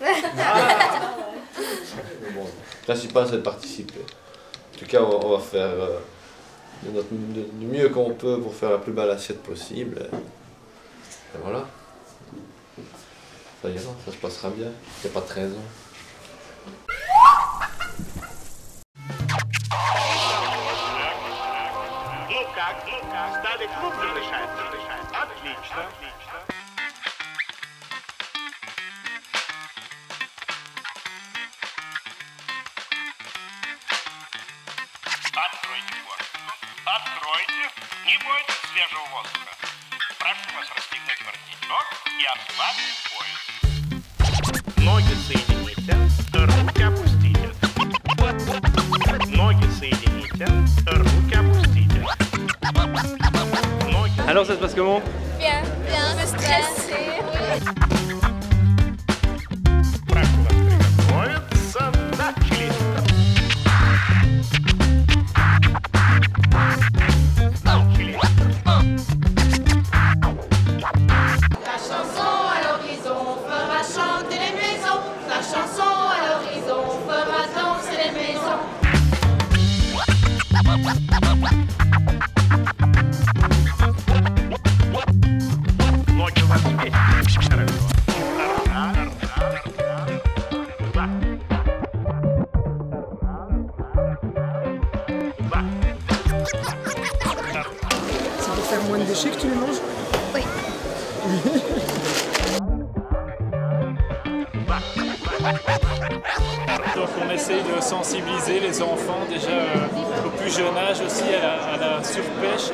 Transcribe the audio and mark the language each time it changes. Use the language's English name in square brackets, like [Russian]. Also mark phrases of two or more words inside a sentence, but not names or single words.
[French] Bon, le principal c'est de participer. En tout cas on va faire du mieux qu'on peut pour faire la plus belle assiette possible. Et voilà. Ça ira, ça se passera bien. Il n'y a pas de raison. [Russian] Ну как, стали крупно решать? Отлично. Откройте форточку. Откройте. Не бойтесь свежего воздуха. Прошу вас расстегнуть воротничок и обспать пояс. Ноги соедините, руки опустите. Ноги соедините, руки опустите. [French] Alors ça se passe comment? Bien, un peu stressé. [Russian] Прошу вас приготовиться. Начали. Начали. [French] La chanson à l'horizon fera chanter les maisons. La chanson à l'horizon fera danser les maisons. [Russian] Ноги у вас вместе. Хорошо. [French] C'est pour faire moins de déchets que tu les manges? Oui. Donc on essaye de sensibiliser les enfants déjà au plus jeune âge aussi à la surpêche.